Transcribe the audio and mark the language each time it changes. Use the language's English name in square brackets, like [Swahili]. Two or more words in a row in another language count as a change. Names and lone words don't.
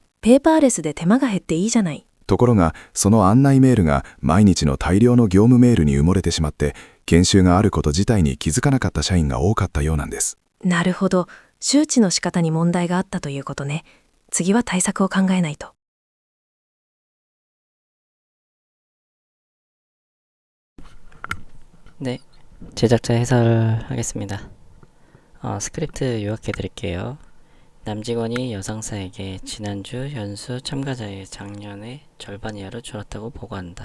[Japanese] ペーパーレスで手間が減っていいじゃない。ところが、その案内メールが毎日の大量の業務メールに埋もれてしまって、研修があること自体に気づかなかった社員が多かったようなんです。なるほど。周知の仕方に問題があったということね。次は対策を考えないと。 [Korean] 네, 제작자 해설을 하겠습니다. 스크립트 요약해 드릴게요. 남직원이 여상사에게 지난주 연수 참가자의 작년에 절반 이하로 줄었다고 보고한다.